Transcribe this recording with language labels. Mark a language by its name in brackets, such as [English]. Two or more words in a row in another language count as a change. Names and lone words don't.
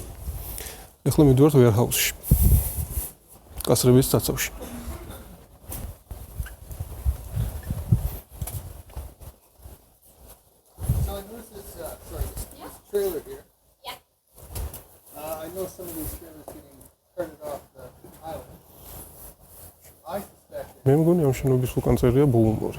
[Georgian] ეხლა მივდივართ warehouse-ში. კასრების წაცავში. [English] So I noticed this, trailer here. Yeah. I know some of these trailers getting carted off the island. I suspect [Georgian] მე მგონი ამ შენობის უკან წერია ბოუმორი.